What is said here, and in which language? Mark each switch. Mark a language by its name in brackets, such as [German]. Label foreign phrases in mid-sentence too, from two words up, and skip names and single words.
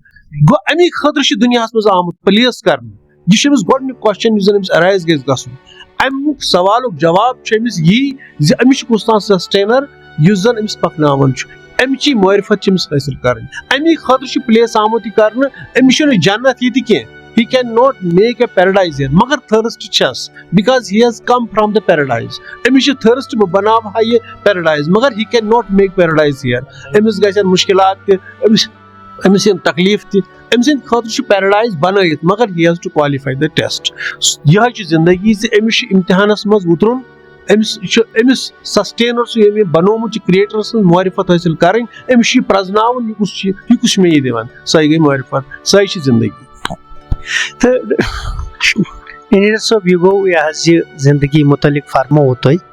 [Kashmiri] گوٚو امی خٲطرٕ چھُ دُنیاہس منٛز آمُت پلیس کرنہٕ. یہِ چھُ أمِس گۄڈٕنیُک کوسچن یُس زن أمِس ایرایز گژھِ گژھُن. امیُک سوالُک جواب چھُ أمِس یی زِ أمِس چھُ کُس تام سسٹینر یُس زن أمِس پکناوان چھُ. امچی معرفت چھِ أمِس حٲصِل کرٕنۍ. امی خٲطرٕ چھُ پلیس آمُت یہِ کرنہٕ. أمِس چھُنہٕ جنت ییٚتہِ کینٛہہ. [English] He cannot make a paradise here. [Kashmiri] مگر thirst چھس [English] because he has come from the paradise. [Kashmiri] أمِس چھِ thirst بہٕ بناوٕ ہا یہِ paradise, مگر [English] he cannot make paradise here. [Kashmiri] أمِس گژھن مُشکِلات تہِ, أمِس یِن تکلیٖف تہِ. أمۍ سٕنٛدِ خٲطرٕ چھُ پیراڈایز بنٲیِتھ, مگر [English] he has to qualify the test. [Kashmiri] یِہے چھِ زندگی زِ أمِس چھُ امتحانس منٛز وُترُن, أمِس سسٹینر چھُ ییٚمۍ یہِ بنومُت چھُ کریٹر سٕنٛز معرفت حٲصِل کرٕنۍ. أمِس چھُ یہِ پرزناوُن یہِ کُس چھُ مےٚ یہِ دِوان. سۄے گٔے معرفت, سۄے چھِ زندگی. تہٕ انجیٖنر صٲب, یہِ گوٚو یہِ حظ یہِ زندگی متعلق فرمووُ تۄہہِ.